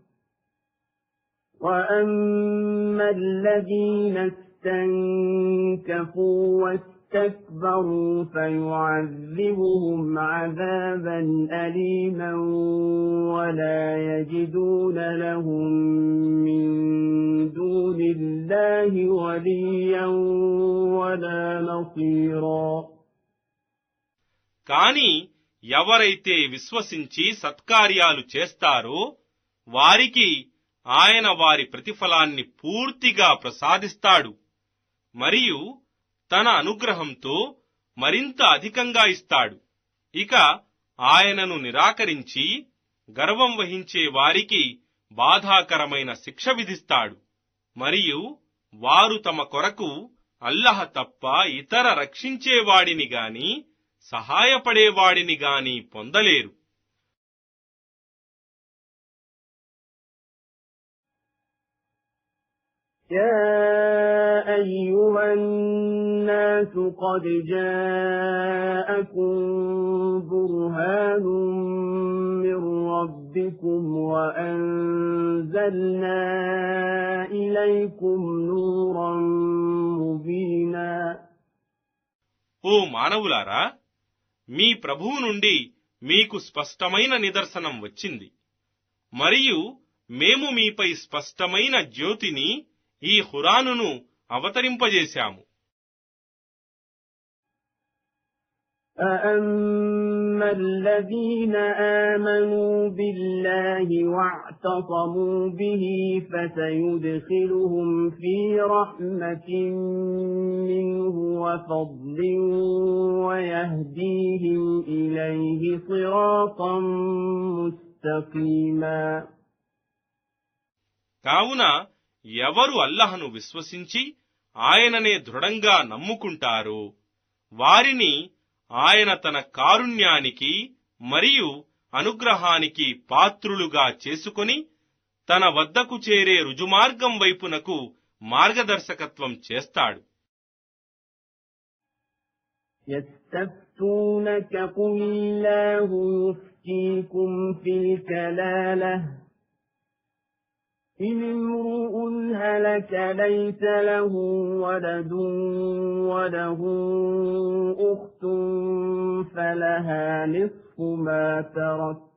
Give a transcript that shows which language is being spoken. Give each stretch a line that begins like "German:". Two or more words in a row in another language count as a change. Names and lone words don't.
Arabic: وأما الذين استنكفوا واستكبروا فيعذبهم عذابا أليما ولا يجدون لهم من دون الله وليا ولا نصيرا.
Telugu: కాని ఎవరైతే విశ్వసించి సత్కార్యాలు చేస్తారో వారికి ఆయన వారి ప్రతిఫలాన్ని పూర్తిగా ప్రసాదిస్తాడు, మరియు తన అనుగ్రహంతో మరింత అధికంగా ఇస్తాడు. ఇక ఆయనను నిరాకరించి గర్వం వహించే వారికి బాధాకరమైన శిక్ష విధిస్తాడు, మరియు వారు తమ కొరకు అల్లాహ్ తప్ప ఇతర రక్షించేవాడిని గాని సహాయపడేవాడిని గాని పొందలేరు.
Arabic: يا أيها الناس قد جاءكم برهان من ربكم وأنزلنا إليكم نورا مبينا.
Telugu: ఓ మానవులారా, మీ ప్రభువు నుండి మీకు స్పష్టమైన నిదర్శనం వచ్చింది, మరియు మేము మీపై స్పష్టమైన జ్యోతిని ఈ ఖురానును అవతరింపజేశాము.
Arabic: أَأَمَّا الَّذِينَ آمَنُوا بِاللَّهِ وَاعْتَصَمُوا بِهِ فَسَيُدْخِلُهُمْ فِي رَحْمَةٍ مِّنْهُ وَفَضْلٍ وَيَهْدِيهِمْ إِلَيْهِ صِرَاطًا مُسْتَقِيمًا.
Telugu: కావున ఎవరు అల్లాహ్ను విశ్వసించి ఆయననే దృఢంగా నమ్ముకుంటారో వారిని ఆయన తన కారుణ్యానికి మరియు అనుగ్రహానికి పాత్రులుగా చేసుకొని తన వద్దకు చేరే రుజుమార్గం వైపునకు మార్గదర్శకత్వం చేస్తాడు.
Arabic: يستفتونك قل الله يفتيكم في الكلالة إن امرؤ هلك ليس له ولد وله أخت فلها نصف ما ترك